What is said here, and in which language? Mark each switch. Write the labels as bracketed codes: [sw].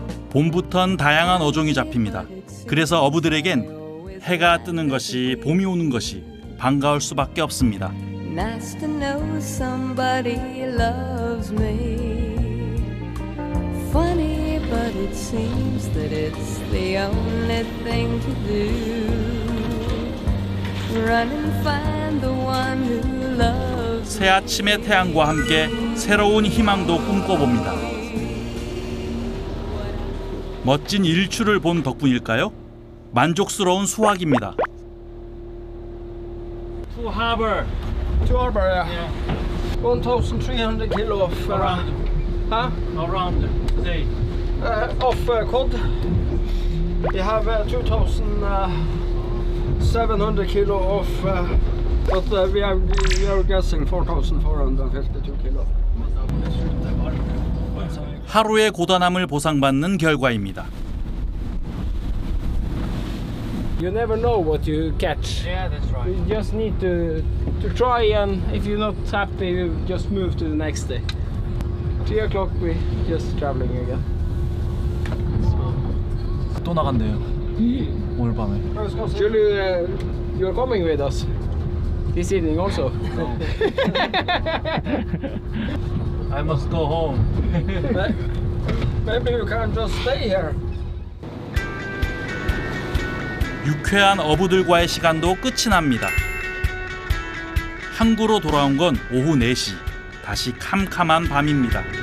[ko] 봄부턴 다양한 어종이 잡힙니다. 그래서 어부들에겐 해가 뜨는 것이, 봄이 오는 것이 반가울 수밖에 없습니다. [en] Nice to know somebody loves me. Funny, but it seems that it's the only thing to do. Run and find the one who loves. [ko] 새 아침의 태양과 함께 새로운 희망도 꿈꿔봅니다. 멋진 일출을 본 덕분일까요? 만족스러운 수확입니다. [en] To harbor. To Arbor, yeah. 1,300 kilo of Around today. cod. We have 2,700 kilo of, but we are guessing 4,452 kilo. [ko] 하루의 고단함을 보상받는 결과입니다. [en] You never know what you catch. Yeah, that's right. You just need to try, and if you're not happy, you just move to the next day. 3 o'clock, we just traveling again. [ko] 또 나간대요. 오늘 밤에. [en] Surely you're coming with us this evening also. I must go home. Maybe you can just stay here. [ko] 유쾌한 어부들과의 시간도 끝이 납니다. 항구로 돌아온 건 오후 4시. 다시 캄캄한 밤입니다.